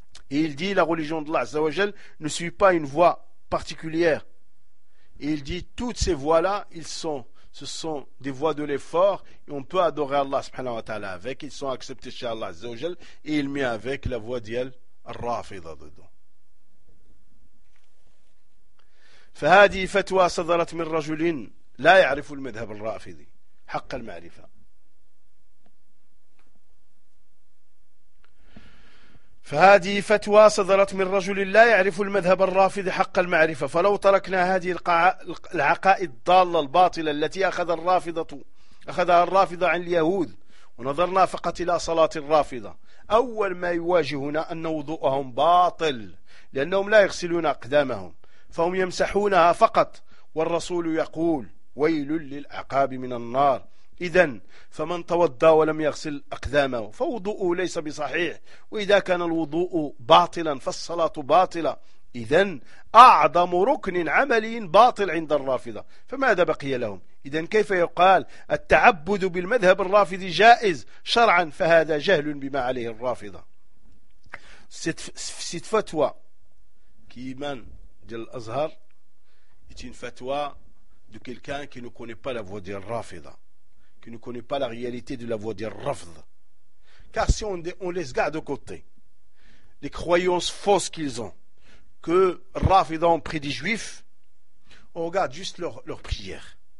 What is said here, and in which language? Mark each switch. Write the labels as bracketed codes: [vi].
[fr] Et il dit, la religion d'Allah, Azza wa Jal, ne suit pas une voix particulière. Et il dit, toutes ces voies-là, ce sont des voies de l'effort, et on peut adorer Allah subhanahu wa ta'ala avec, ils sont acceptés chez Allah azza wa jal, et il met avec la voie d'Yel Rafida dedans. [ar] فهذه فتوى صدرت من رجل لا يعرف المذهب الرافضي حق المعرفة. فهذه فتوى صدرت من رجل لا يعرف المذهب الرافضي حق المعرفة فلو تركنا هذه العقائد الضالة الباطلة التي أخذها الرافضة عن اليهود ونظرنا فقط إلى صلاة الرافضة أول ما يواجهنا أن وضوءهم باطل لأنهم لا يغسلون أقدامهم فهم يمسحونها فقط والرسول يقول ويل للعقاب من النار إذن فمن توضى ولم يغسل أقدامه فوضوءه ليس بصحيح وإذا كان الوضوء باطلا فالصلاة باطلة إذن أعظم ركن عملي باطل عند الرافضة فماذا بقي لهم إذن كيف يقال التعبد بالمذهب الرافضي جائز شرعا فهذا جهل بما عليه الرافضة. [fr] Cette fatwa qui émane de l'Azhar est une fatwa de quelqu'un qui ne connaît pas la voix de الرافضة, qui ne connaît pas la réalité de la voie d'Irrafd. Car si on les garde de côté les croyances fausses qu'ils ont, que Rafid ont pris des juifs, on regarde juste leur prière.